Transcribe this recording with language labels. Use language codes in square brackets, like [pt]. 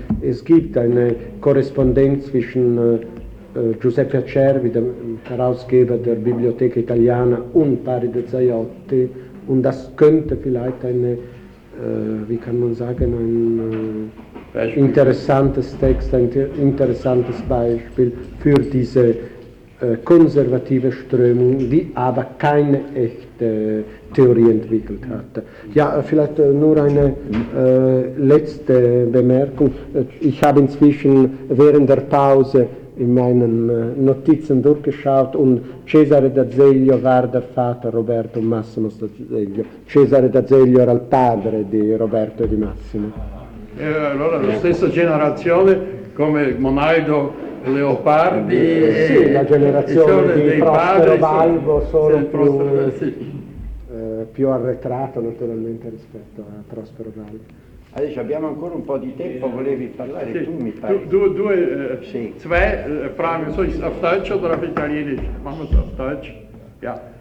[de] Es gibt eine Korrespondenz zwischen Giuseppe Acerbi, dem Herausgeber der Bibliotheca Italiana, und Pari de Zaiotti, und das könnte vielleicht eine, wie kann man sagen, ein interessantes Text, ein interessantes Beispiel für diese konservative Strömung, die aber keine echte Theorie entwickelt hat. Ja, vielleicht nur eine letzte Bemerkung. Ich habe inzwischen während der Pause in meinen Notizen durchgeschaut und Cesare D'Azeglio war der Vater Roberto Massimo D'Azeglio. [it] Cesare D'Azeglio era il padre di Roberto e di Massimo. E allora la stessa generazione come Monaldo Leopardi. Sì, la generazione di Prospero Balbo, solo più arretrato naturalmente rispetto a Prospero Balbo. Adesso abbiamo ancora un po' di tempo, volevi parlare sì, tu mi pare. Due sì. [de] Zwei Fragen, soll ich auf Deutsch oder auf Italienisch? Machen wir es auf Deutsch. Ja.